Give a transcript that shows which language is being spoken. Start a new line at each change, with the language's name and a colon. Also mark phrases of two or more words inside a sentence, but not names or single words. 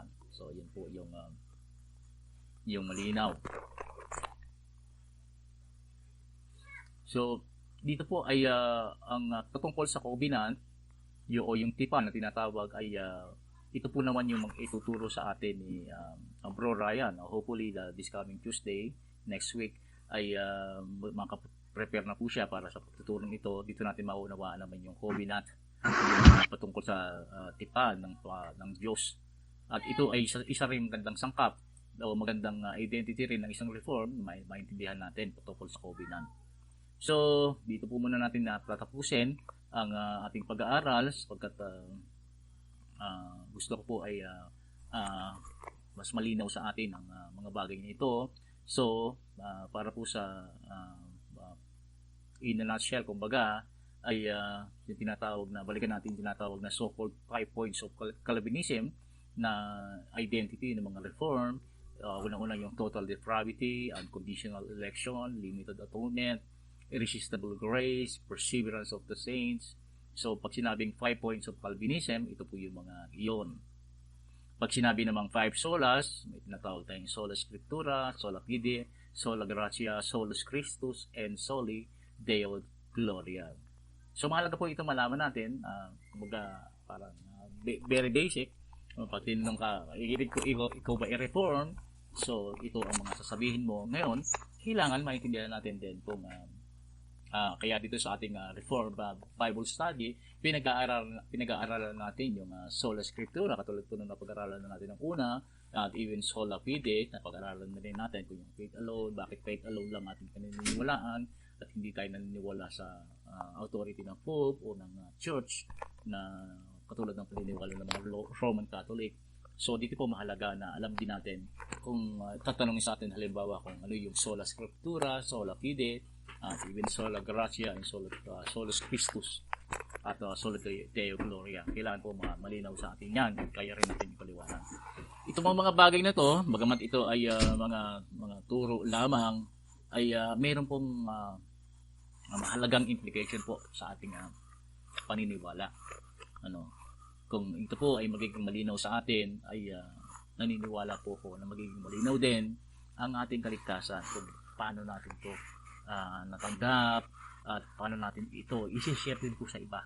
Filipino: So, yun po yung malinaw. So, dito po ay ang patungkol sa covenant yung tipan na tinatawag ay ito po naman yung ituturo sa atin ni Bro Ryan.
English: Hopefully, this coming Tuesday, next week,
Filipino: ay prepare na po siya para sa pagtuturong ito. Dito natin maunawaan naman yung covenant patungkol sa tipan ng Diyos. At ito ay isa rin magandang sangkap o magandang identity rin ng isang reform na maintindihan natin patungkol sa covenant. So, dito po muna natin tatapusin ang ating pag-aaral sapagkat gusto ko po ay mas malinaw sa atin ang mga bagay na ito. So, para po sa
English: in a nutshell,
Filipino: kumbaga, ay yung balikan natin yung tinatawag na
English: so-called 5 points of Calvinism
Filipino: na identity ng mga reform.
English: Unang-una yung total depravity, unconditional election, limited atonement, irresistible grace, perseverance of the saints.
Filipino: So, pag sinabing
English: 5 points of Calvinism,
Filipino: ito po yung mga iyon. Pag sinabi namang 5 solas, may tinatawag tayong
Latin: sola scriptura, sola fide, sola gratia, solus Christus, and soli Deo Gloria.
Filipino: So, mahalaga po ito malaman natin, kumbaga, parang
English: very basic.
Filipino: Pag tinanong ka, ikaw ba i-reform? So, ito ang mga sasabihin mo. Ngayon, kailangan maintindihan natin din kung kaya dito sa ating Reformed Bible Study, pinag-aaralan natin yung
Latin: sola scriptura,
Filipino: katulad po nung napag-aralan na natin ng una, at even
Latin: sola fide,
Filipino: napag-aralan na rin natin kung yung
English: faith alone,
Filipino: bakit
English: faith alone
Filipino: lang ating paniniwalaan, at hindi tayo naniniwala sa authority ng Pope o ng Church na katulad ng paniniwala ng mga
English: Roman Catholic.
Filipino: So, dito po mahalaga na alam din natin kung tatanungin sa atin halimbawa kung ano yung
Latin: sola scriptura, sola fide, even sola gratia, and solus Christus,
Filipino: at
Latin: sola Deo Gloria.
Filipino: Kailangan po malinaw sa atin yan, kaya rin natin ipaliwanag. Ito mga bagay na to, bagamat ito ay mga turo lamang, ay mayroon pong mahalagang implication po sa ating paniniwala. Kung ito po ay magiging malinaw sa atin, ay naniniwala po ko na magiging malinaw din ang ating kaligtasan kung paano natin ito natanggap at paano natin ito i-share din po sa iba.